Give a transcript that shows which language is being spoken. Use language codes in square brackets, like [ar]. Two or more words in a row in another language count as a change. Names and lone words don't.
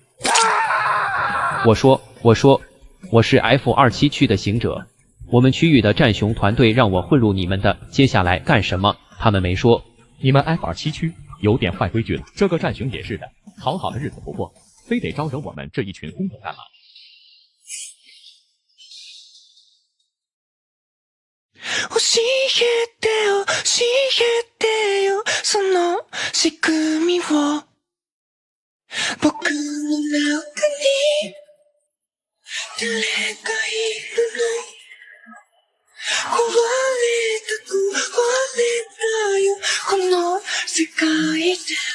[zh] 我说，我是 F27区的行者，我们区域的战熊团队让我混入你们的，接下来干什么？他们没说。你们 F27区有点坏规矩了，这个战熊也是的，好好的日子不过，非得招惹我们这一群疯狗干嘛？ [ja] 教えてよ、教えてよ、その仕組みを。僕の中に誰がいるの？壊れたく壊れたよ、この世界で。